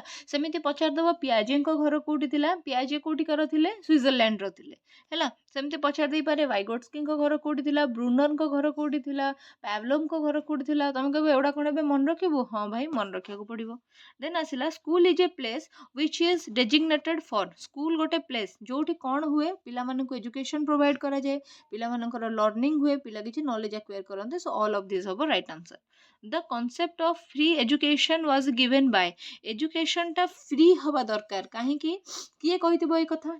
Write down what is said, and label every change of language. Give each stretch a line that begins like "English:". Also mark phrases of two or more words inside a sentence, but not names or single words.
Odia: ସେମିତି ପଚାରିଦେବ ପିଆଜେଙ୍କ ଘର କେଉଁଠି ଥିଲା? ପିଆଜେ କେଉଁଠିକାର ଥିଲେ? ସୁଇଜରଲ୍ୟାଣ୍ଡର ଥିଲେ ହେଲା। ସେମିତି ପଚାରି ଦେଇପାରେ ଭାଇଗୋଟ୍ସ୍କିଙ୍କ ଘର କେଉଁଠି ଥିଲା? ବ୍ରୁନରଙ୍କ ଘର କେଉଁଠି ଥିଲା? ପାଭଲୋଭଙ୍କ ଘର କେଉଁଠି ଥିଲା? ତମେ କହିବ ଏଗୁଡ଼ା କ'ଣ ଏବେ ମନେ ରଖିବୁ? ହଁ ଭାଇ, ମନେ ରଖିବାକୁ ପଡ଼ିବ। ଦେନ୍ ଆସିଲା
English: school is a place which is designated for.
Odia: ସ୍କୁଲ ଗୋଟେ ପ୍ଲେସ୍ ଯେଉଁଠି କ'ଣ ହୁଏ, ପିଲାମାନଙ୍କୁ
English: education provide
Odia: କରାଯାଏ, ପିଲାମାନଙ୍କର ଲର୍ଣ୍ଣିଂ ହୁଏ, ପିଲା କିଛି
English: knowledge acquire
Odia: କରନ୍ତି।
English: so all of this ହେବ right answer. the concept of free education was given by.
Odia: ଏଜୁକେସନ୍ଟା ଫ୍ରି ହେବା ଦରକାର। କାହିଁକି? କିଏ କହିଥିବ ଏଇ କଥା?